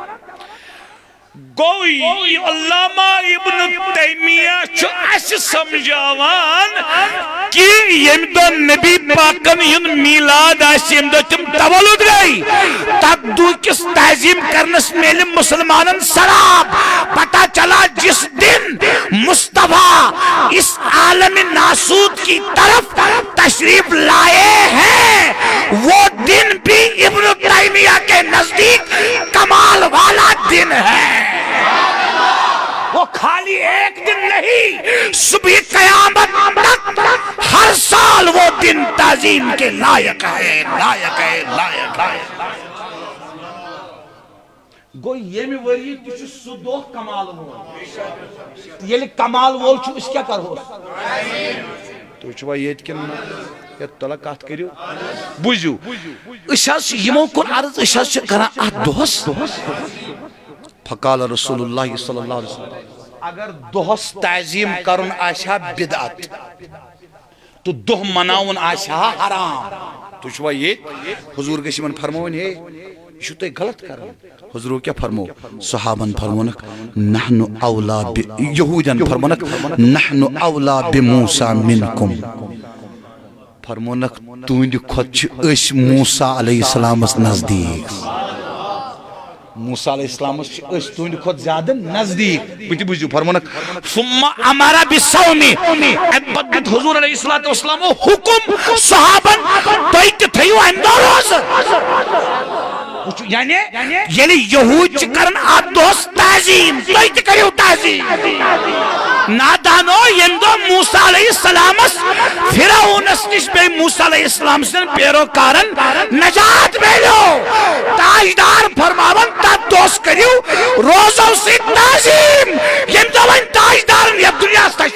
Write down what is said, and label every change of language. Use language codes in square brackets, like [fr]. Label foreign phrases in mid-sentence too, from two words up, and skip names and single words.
[ks] گوٚو علامہ ابن تیمیہ چھُ اسہِ سمجھاوان کہِ ییٚمہِ دۄہ نبی پاکن ہُنٛد میلاد آسہِ ییٚمہِ دۄہ تِم تولُد گٔے تتھ دۄہ کِس تعظیٖم کرنس میلہِ مسلمانن ثواب [ur] پتہ چلا جس دن مصطفیٰ اس عالم ناسوت کی طرف تشریف لائے ہیں وہ دن بھی ابن تیمیہ کے نزدیک کمال والا دن ہے وہ خالی ایک دن نہیں صبح قیامت تک ہر سال وہ دن تعظیم کے لائق ہے [ks] گو ییٚمہِ ؤری تہِ چھُ سُہ دۄہ کمال وول ییٚلہِ کمال وول چھُ أسۍ کیٛاہ کرہوس تُہۍ چھُوا ییٚتہِ کِنہٕ نہ ہے تُلا کتھ کٔرِو بوٗزِو أسۍ حظ چھِ یِمو کوٚر عرض أسۍ حظ چھِ کران اتھ دۄہس [ar] فقال رسول اللہ صلی اللہ علیہ وسلم [ks] اگر دۄہس تعظیٖم کرُن آسہِ ہا بدعت تہٕ دۄہ مناوُن آسہِ ہا حرام تُہۍ چھُوا ییٚتہِ حضوٗر گژھِ یِمن فرماوٕنۍ ہے یہِ چھُو تُہۍ غلط کران حضوٗر کیٛاہ فرمو صحابن فرمونکھ [ar] نحنُ اولا [ks] یہوٗدین فرمونکھ [ar] نحنُ اولا بموسیٰ منکم [ks] فرمونکھ تُہنٛدِ کھۄتہٕ چھِ أسۍ موسیٰ علیہ السلامس نزدیٖک موسیٰ علیہ السلام اس تہند کھت زیادہ نزدیک بت بوزیو فرمونک [ar] ثم امر بالصوم [ks] ابد حضور [ar] علیہ الصلوۃ والسلام [ks] حکم صحابن تُہۍ تہِ تھٲیِو امہِ دۄہ روزٕ یعنی ییٚلہِ یہوٗد چھِ کران اتھ دۄہس تعظیٖم تُہۍ تہِ کٔرِو تعظیٖم نادانو ییٚمہِ دۄہ موسیٰ علیہ السلامس فرعونس نش بیٚیہِ موسیٰ علیہ السلام سٕنٛدٮ۪ن پیروکارن نجات میلیو تاجدار فرماون تتھ دۄہس کٔرِو روزو سۭتۍ تعظیٖم ییٚمہِ دۄہ وۄنۍ تاجدارن یتھ دُنیاہس